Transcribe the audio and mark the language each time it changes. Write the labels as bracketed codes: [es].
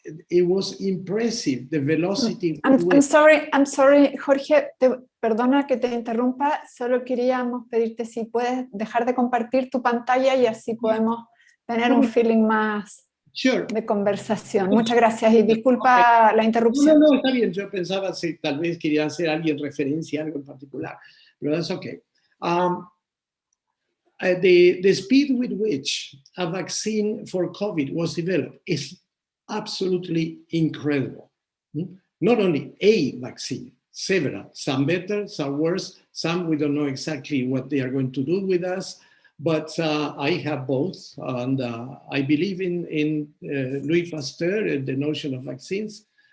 [en] It was impressive, the velocity. I'm sorry, [es] Jorge, perdona que te interrumpa, solo queríamos pedirte si puedes dejar de compartir tu pantalla y así podemos tener un feeling más de conversación. Muchas gracias y disculpa la interrupción. No, está bien, yo pensaba si tal vez quería hacer alguien referencia a algo en particular, pero [en] that's okay. The speed with which a vaccine for COVID was developed is absolutely incredible. Not only a vaccine, several, some better, some worse, some we don't know exactly what they are going to do with us, but I have both, and I believe in Louis Pasteur and the notion of vaccines.